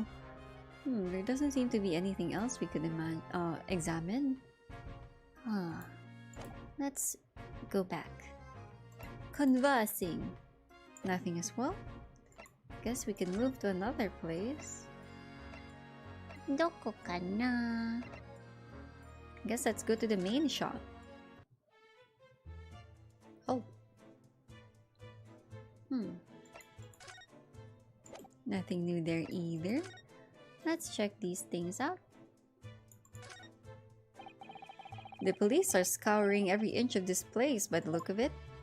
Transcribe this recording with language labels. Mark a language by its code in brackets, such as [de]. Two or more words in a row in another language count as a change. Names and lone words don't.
[en] There doesn't seem to be anything else we could examine. Let's go back. Conversing. Nothing as well. Guess we can move to another place. [ja] Doko ka na? [en] Guess let's go to the main shop. Oh. Nothing new there either. Let's check these things out. The police are scouring every inch of this place by the look of it.